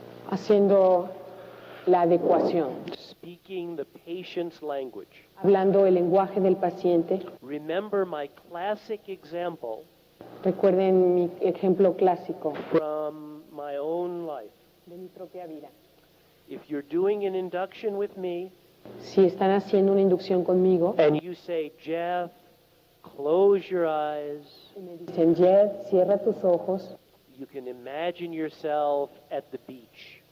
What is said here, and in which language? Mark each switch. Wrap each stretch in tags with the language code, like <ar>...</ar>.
<es>haciendo la adecuación,</es> <en>speaking the patient's language.</en> <es>hablando el lenguaje del paciente.</es> <en>Remember my classic example</en> <es>Recuerden mi ejemplo clásico</es> <en>from my own life.</en> <es>de mi propia vida.</es> <en>If you're doing an induction with me</en> <es>Si están haciendo una inducción conmigo</es> <en>and you say, Jeff, close your eyes,</en> <es>y me dicen, Jeff, cierra tus ojos,</es> <en>you can imagine yourself at the beach.</en>